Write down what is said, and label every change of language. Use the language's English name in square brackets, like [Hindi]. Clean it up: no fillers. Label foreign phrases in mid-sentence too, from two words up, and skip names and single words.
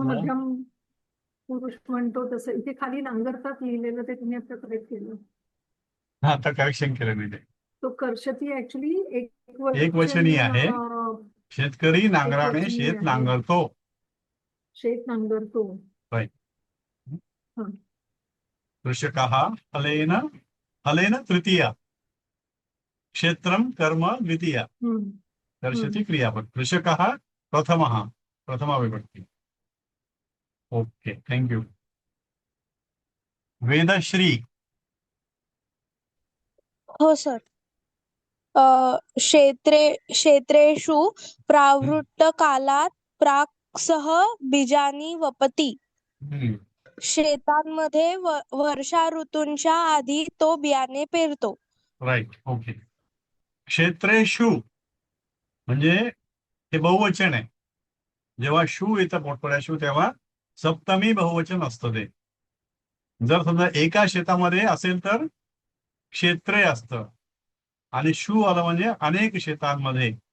[Marathi] वाचलं? मध्यम पुरुष म्हणतो तसं इथे खाली नांगरतात लिहिलेलं, ते तुम्ही आता करेक्ट केलं. हा, आता करेक्शन केलं मी ते. तो कर्षती ऍक्च्युली एकवचनी आहे. शेतकरी नांगराने एकवचनी शेत आहे. नांगरतो. शेत नांगरतो. [Sanskrit] कृषकः हलेन, [Marathi] हलेन तृतीया, क्षेत्रम कर्म द्वितीया, कर्षति क्रियापद. कृषकः प्रथमः, प्रथमा विभक्ती. [English] Okay, thank you. [Marathi] वेदश्री. हो सर. [Sanskrit] क्षेत्रेषु प्रावृट्टकालात् प्राक्सह बीजानि वपति. [Marathi] शेतांमध्ये वर्षा ऋतूंच्या आधी तो बियाणे पेरतो. [English] Right. Okay. [Marathi] क्षेत्रेषु म्हणजे हे बहुवचन आहे. जेव्हा शू येतं मोठमोठ्या शू, तेव्हा सप्तमी बहुवचन असतं ते. जर समजा एका शेतामध्ये असेल तर क्षेत्रे असतं, आणि शू आलं म्हणजे अनेक शेतांमध्ये.